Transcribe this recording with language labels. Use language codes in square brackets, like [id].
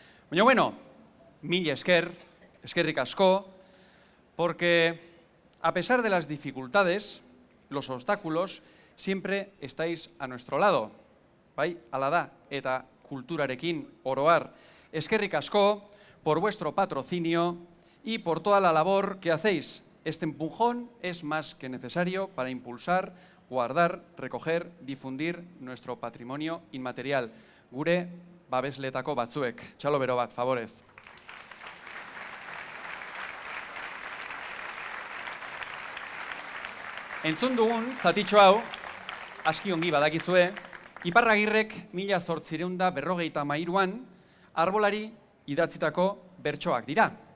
[eu] Baina bueno, mil esker, eskerrik asko, [es] porque a pesar de las dificultades, los obstáculos, siempre estáis a nuestro lado. [eu] Bai, ala da, eta kulturarekin oroar. Eskerrik asko [es] por vuestro patrocinio y por toda la labor que hacéis. Este empujón es más que necesario para impulsar, guardar, recoger, difundir nuestro patrimonio inmaterial. [eu] Gure babesletako batzuek. Txalo bero bat, favorez. Entzun dugun, zatitxo hau, aski ongi badakizue, Iparragirrek 1853an arbolari idatzitako bertsoak dira.